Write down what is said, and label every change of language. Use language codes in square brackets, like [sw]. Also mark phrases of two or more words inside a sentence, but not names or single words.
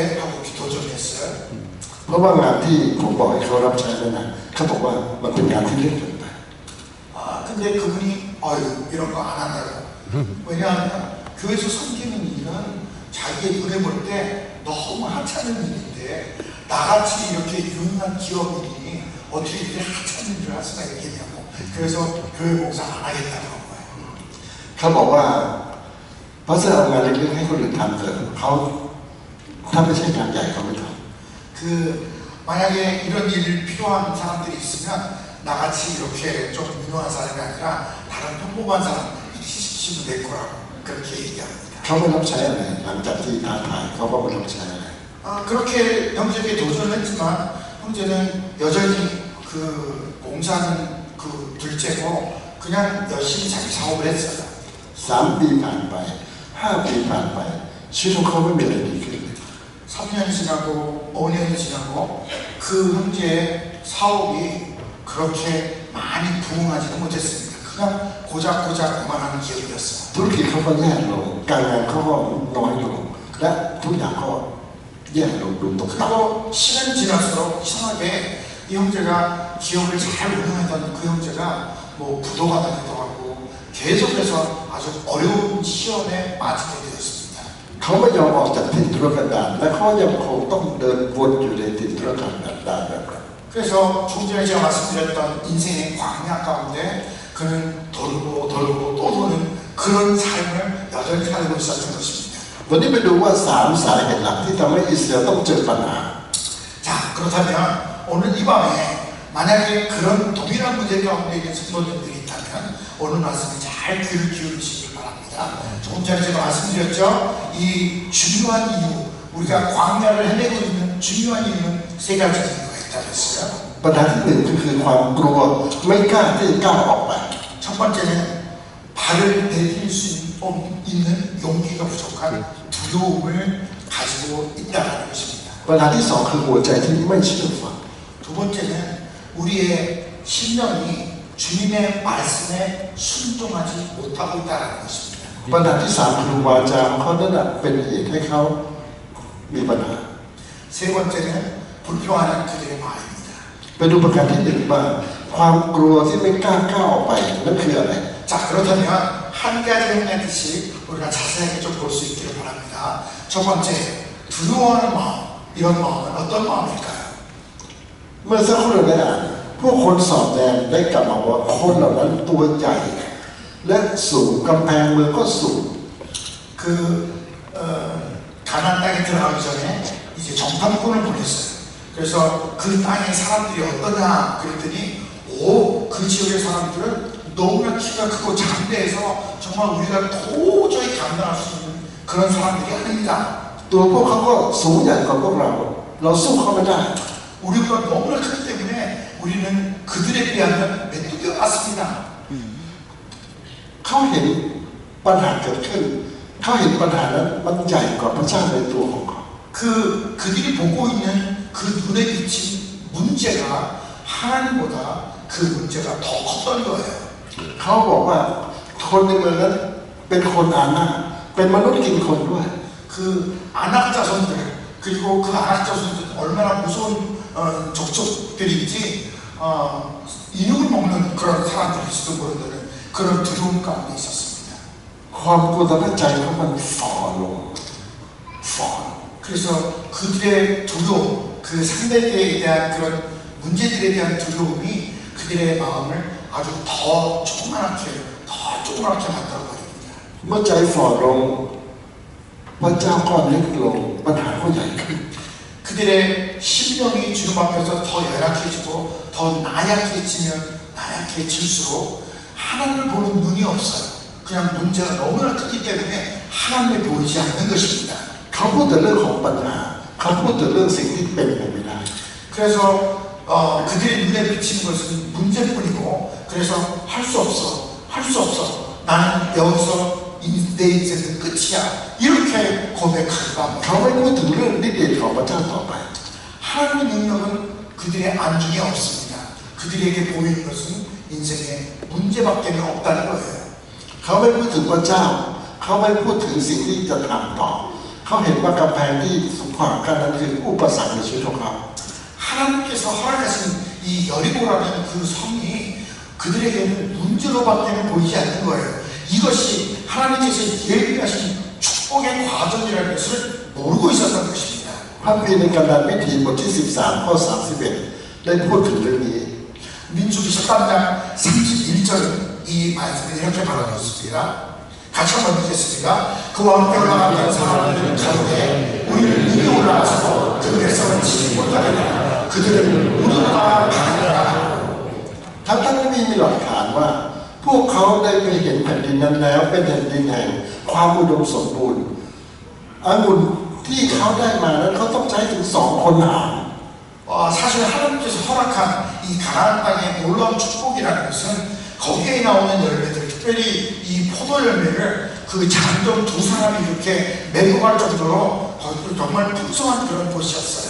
[ko] 하고 기도 좀 했어요. [th] เพราะว่างานที่ผมบอกให้เขารับใช้นั้นนะเขาบอกว่ามันเป็นงานที่เล็กเกินไป [ko] 근데 그분이 이런 거 안 한다고. 왜냐하면 교회에서 섬기는 일은 자기의 눈에 볼 때 너무 하찮은 일인데 나같이 이렇게 유능한 기업인이 어떻게 이렇게 하찮은 일을 할 수가 있겠냐고. 그래서 교회 봉사 안 하겠다고 한 거예요. [th] เขาบอกว่าพระเจ้าเอางานเล็กๆให้คนอื่นทำเถอะเขาถ้าไม่ใช่งานใหญ่เขาไม่ท [ko] 만약에 이런 일 필요한 사람들이 있으면 나같이 이렇게 좀 유능한 사람이 아니라 다른 평범한 사람 시키시면 될 거라고 그렇게 얘기합니다. [th] ำเขาไม่รับใช้อะไรหลังจากที่ท้าทายเขาก็ไม่รับใช้อะไร [ko] 그렇게 형제에게 도전을 했지만 형제는 여전히 그 봉사는 그 둘째고 그냥 열심히 자기 사업을 했어요. [th] 3 ปีผ่านไป5 ปีผ่านไปชีวิตของเขาไม่มีอะไรดีขึ้นเลย [ko] 3년이 지나고 5년이 지나고 그 형제의 사업이 그렇게 많이 부흥하지는 못했습니다. 그냥 고작고작 그만하는 기업이었어요. [th] ธุรกิจเขาก็แย่ลงการงานเขาก็น้อยลงและทุกอย่างก็แย่ลงดูตกต่ำ [ko] 그리고 시간이 지날수록 이상하게 이 형제가 기업을 잘 운영하던 그 형제가 뭐 부도가 나기도 하고 계속해서 아주 어려운 시험에 빠지게 되었습니다. [th] เขาไม่ยอมออกจากถิ่นทุรกันดารและเขายังคงต้องเดินวนอยู่ในถิ่นทุรกันดารแบบนั้น [ko] 그래서 좀 전에 제가 말씀드렸던 인생의 광야 가운데 그는 돌고 또 도는 그런 삶을 여전히 살고 있었던 것입니다. [th] วันนี้ไปดูว่า3 สาเหตุหลักที่ทำให้อิสราเอลต้องเจอปัญหา [ko] 자, 그렇다면 오늘 이 밤에 만약에 그런 동일한 문제 가운데 있는 성도님들이 있다면 오늘 말씀에 잘 귀를 기울이시길 바랍니다. 조금 전에 제가 말씀드렸죠. 이 중요한 이유, 우리가 광야를 헤매고 있는 중요한 이유는 3가지 이유가 있다고 했어요. [th] ปัญหาที่1คือความกลัวไม่กล้าที่จะก้าวออกไป [ko] 첫 번째는 발을 내딜 수 있는 용기가 부족한 두려움을 가지고 있다는 것입니다. [th] ปัญหาที่2คือหัวใจที่ไม่เชื่อฟัง [ko] 두 번째는 우리의 심령이 주님의 말씀에 순종하지 못하고 있다는 것입니다. [th] ปัญหาที่3คือวาจาของเขานั้นเป็นเหตุให้เขามีปัญหา [ko] 세 번째는 불평하는 그들의 마음입니다. [th] ไปดูประการที่1ว่าความกลัวที่ไม่กล้าก้าวออกไปนั่นคืออะไร [ko] 자, 그렇다면 한 가지 행하듯이 우리가 자세하게 좀 볼 수 있기를 바랍니다. 첫 번째, 두려워하는 마음. 이런 마음은 어떤 마음일까요? [th] เมื่อสักครู่เราได้อ่านผู้คนสอบแนมได้กลับมาว่าคนเหล่านั้นตัวใหญ่และสูงกำแพงเมืองก็สูง [ko] 가나안 땅에 들어가기 전에 이제 정탐꾼을 보냈어요. 그래서 그 땅의 사람들이 어떠냐 그랬더니 그리고 그 지역의 사람들은 너무나 키가 크고 장대해서 정말 우리가 도저히 감당할 수 있는 그런 사람들이 아닙니다. [th] ตัวพวกเขาก็สูงใหญ่กว่าพวกเราสู้เขาไม่ได้ [ko] 우리가 너무나 크기 때문에 우리는 그들에 비하면 메뚜기 같습니다. [th] เขาเห็นปัญหาเกิดขึ้นเขาเห็นปัญหานั้นมันใหญ่กว่าพระเจ้าในตัวของเขา [ko] 그들이 보고 있는 그 눈에 비친 문제가 하나님보다 그 문제가 더 컸던 거예요. [th] เขาบอกว่าคนในเมืองนั้นเป็นคนอานาถเป็นมนุษย์กินคนด้วย [ko] 그 안악자손들 그리고 그 안악자손들 얼마나 무서운 족족들인지 인육을 먹는 그런 사람들일지도 모르는 그런 두려움 가운데 있었습니다. [th] ความกลัวทำให้ใจเขามันฝ่อลง [ko] 그래서 그들의 두려움, 그 상대에 대한 그런 문제들에 대한 두려움이 그들의 마음을 아주 더 조그맣게 만들어 버립니다. [th] เมื่อใจฝ่อลงพระเจ้าก็เล็กลงปัญหาก็ใหญ่ขึ้น [ko] 그들의 심령이 주님 앞에서 더 열악해지고 더 나약해질수록 하나님을 보는 눈이 없어요. 그냥 문제가 너무나 크기 때문에 하나님을 보이지 않는 것입니다. [th] เขาพูดแต่เรื่องของปัญหาเขาพูดแต่เรื่องสิ่งที่เป็นไปไม่ได้ [ko] 그래서 그들의 눈에 비치는 것은 문제뿐이고 그래서 할 수 없어 나는 여기서 내 인생은 끝이야 이렇게 고백하기도 합니다. [th] เขาไม่พูดถึงเรื่องฤทธิ์ของพระเจ้าต่อไป [ko] 하나님의 능력은 그들의 안중에 없습니다. 그들에게 보이는 것은 인생의 문제밖에 없다는 거예요. [th] เขาไม่พูดถึงพระเจ้าเขาไม่พูดถึงสิ่งที่จะทำต่อเขาเห็นว่ากำแพงที่สูงขวางกันนั้นคืออุปสรรคในชีวิตของเขา [ko] 하나님께서 허락하신 이 여리고라는 그 성이 그들에게는 문제로밖에 보이지 않는 거예요. 이것이 하나님께서 예비하신 축복의 과정이라는 것을 모르고 있었던 것입니다. [th] พระคัมภีร์ในกาลวิถีบทที่13ข้อ31ได้พูดถึงเรื่องนี้ [ko] 민수기 13장 31절은 이 말씀을 이렇게 말하였습니다. 같이 한번 읽겠습니다. 그와 함께 올라갔던 사람들은 가로되 우리는 이미 올라가서 그 백성을 치지 못하리라. 그들은 우리가 가리라. [th] ทั้งที่มีหลักฐานว่าพวกเขาได้ไปเห็นแผ่นดินนั้นแล้วเป็นแผ่นดินแห่งความอุดมสมบูรณ์องุ่นที่เขาได้มานั้นเขาต้องใช้ถึง2 คนหาร [ko] 사실 하나님께서 허락한 이 가나안 땅의 놀라운 축복이라는 것은 거기에 나오는 열매들, 특별히 이 포도 열매를 그 장정 2사람이 이렇게 메고 갈 정도로 정말 풍성한 그런 곳이었어요.